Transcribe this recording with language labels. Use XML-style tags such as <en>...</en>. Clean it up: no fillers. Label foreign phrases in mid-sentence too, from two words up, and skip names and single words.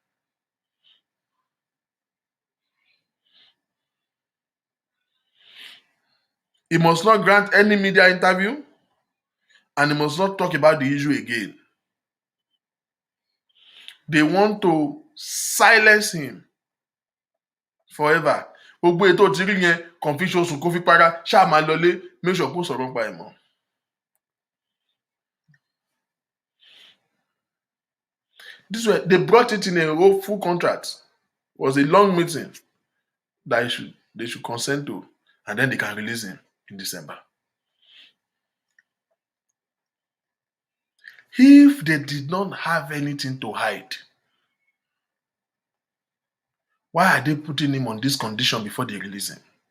<en>He must not grant any media interview and he must not talk about the issue again. They want to silence him forever.</en> <yo>Gbogbo ètò tí rí yẹn kàn fi ṣoṣù kó fi para ṣáà máa lọlé</yo> <en>make sure</en> <yo>kó sọ̀rọ̀ nípa ẹ̀ mọ́.</yo> <en>This way, they brought it in a whole full contract. It was a long meeting that they should consent to, and then they can release him in December. If they did not have anything to hide, why are they putting him on this condition before they release him?</en>